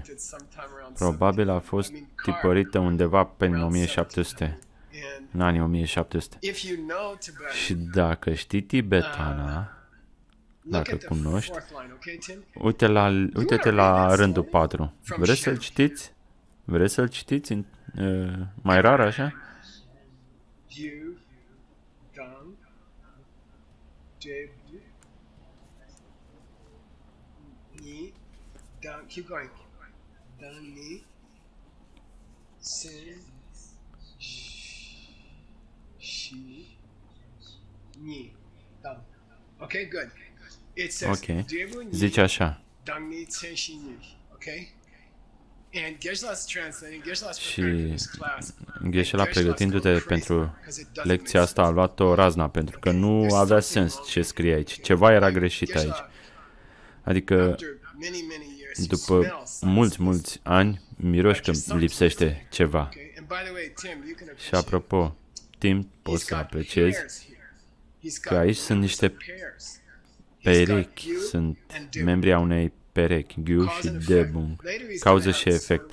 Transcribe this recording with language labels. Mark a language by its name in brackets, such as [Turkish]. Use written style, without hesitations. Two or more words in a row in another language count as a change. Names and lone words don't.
[Romanian] Probabil a fost tipărită undeva pe 1700, în anii 1700. Și dacă știi tibetana, dacă cunoști. Uite-te la rândul 4. Vreți să-l citiți? Vreți să-l citiți mai rar așa? [English] Keep going. Dani, sen, shi, ni. Done. Okay, good. It says, [Romanian] Ok. Zice așa. Dani, sen, shi, ni. [English] Okay? And Geshe-la's translating, Geshe-la's [Romanian] Și [English] preparing for this class. [Romanian] Geshe-la, pregătindu-te pentru lecția asta, a luat-o razna, pentru că nu avea sens ce scrie aici. Ceva era greșit aici. Adică, după mulți ani, miroși că lipsește ceva. Și apropo, Tim, poți să apreciezi că aici sunt niște perechi, sunt membrii a unei perechi, Gyu și Debung, cauză și efect.